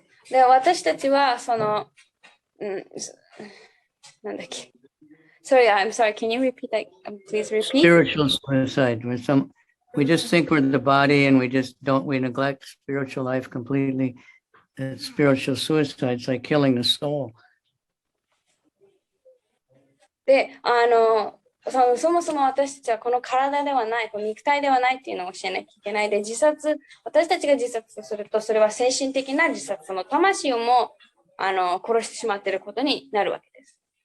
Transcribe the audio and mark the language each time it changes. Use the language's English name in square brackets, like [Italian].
[Japanese] で私たちはその、なんだっけ。 [English] Sorry, I'm sorry. Can you repeat that? Please repeat. Spiritual suicide. We just think we're the body and we neglect spiritual life completely. Spiritual suicide. It's like killing the soul. [Japanese] で、そもそも私たちはこの体ではない、この肉体ではないっていうのを教えなきゃいけないで、私たちが自殺すると、それは精神的な自殺の魂をも殺してしまっていることになるわけです。